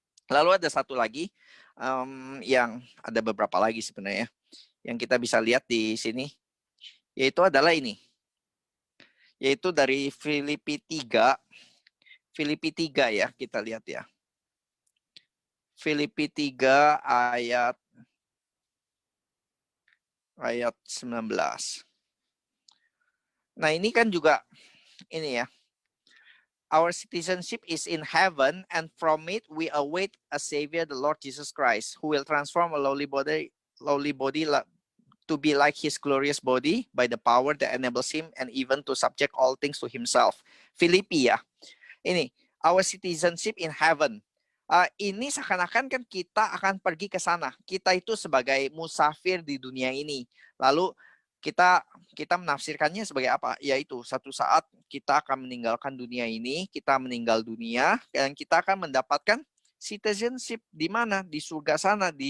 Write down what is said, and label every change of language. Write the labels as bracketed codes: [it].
[id] Lalu ada satu lagi, yang ada beberapa lagi sebenarnya yang kita bisa lihat di sini, yaitu adalah ini, yaitu dari Filipi 3 ya, kita lihat ya. Filipi 3 ayat 19. Nah, ini kan juga ini ya, [en] Our citizenship is in heaven, and from it we await a Savior, the Lord Jesus Christ, who will transform a lowly body to be like his glorious body by the power that enables him and even to subject all things to himself. [id] Filipi ya. Ini, [en] our citizenship in heaven. [id] Ini seakan-akan kan kita akan pergi ke sana. Kita itu sebagai musafir di dunia ini. Lalu kita menafsirkannya sebagai apa? Yaitu satu saat kita akan meninggalkan dunia ini, kita meninggal dunia, dan kita akan mendapatkan citizenship di mana? Di surga sana.